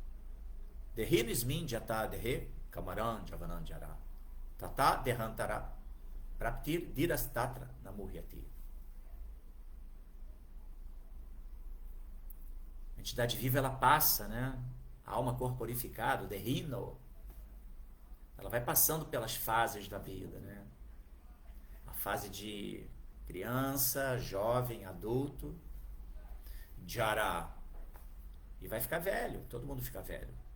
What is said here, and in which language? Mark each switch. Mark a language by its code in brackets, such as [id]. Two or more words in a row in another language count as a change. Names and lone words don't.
[sa] देही निस्मिन् जत देहे कमरन् जवनन् जरा तत देहान्तर प्राप्तिर् धीरस्तत्र नमुह्यति. [pt] A entidade viva, ela passa, né? A alma corporificada, o derrino, ela vai passando pelas fases da vida, né? A fase de criança, jovem, adulto, jara, e vai ficar velho, todo mundo fica velho.